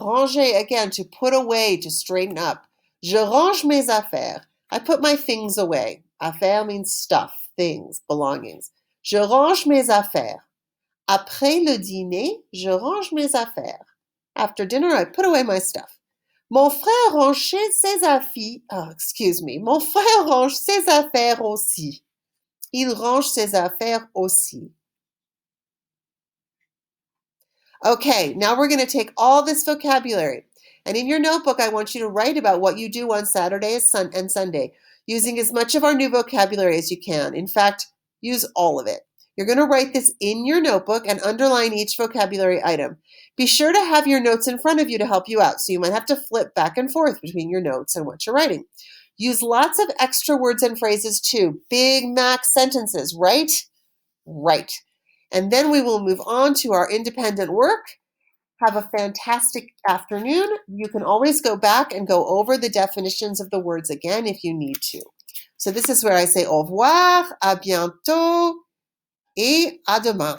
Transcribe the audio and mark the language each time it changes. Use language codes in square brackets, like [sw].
[en] Ranger, again, to put away, to straighten up. [fr] Je range mes affaires. [en] I put my things away. Affaires means stuff, things, belongings. [fr] Je range mes affaires. Après le dîner, je range mes affaires. [en] After dinner, I put away my stuff. [fr] Mon frère range ses affaires. Mon frère range ses affaires aussi. Il range ses affaires aussi. [en] Okay, now we're going to take all this vocabulary. And in your notebook, I want you to write about what you do on Saturday and Sunday, using as much of our new vocabulary as you can. In fact, use all of it. You're going to write this in your notebook and underline each vocabulary item. Be sure to have your notes in front of you to help you out, so you might have to flip back and forth between your notes and what you're writing. Use lots of extra words and phrases too. Big max sentences, right? Right. And then we will move on to our independent work. Have a fantastic afternoon. You can always go back and go over the definitions of the words again if you need to. So this is where I say [fr] au revoir, à bientôt, et à demain.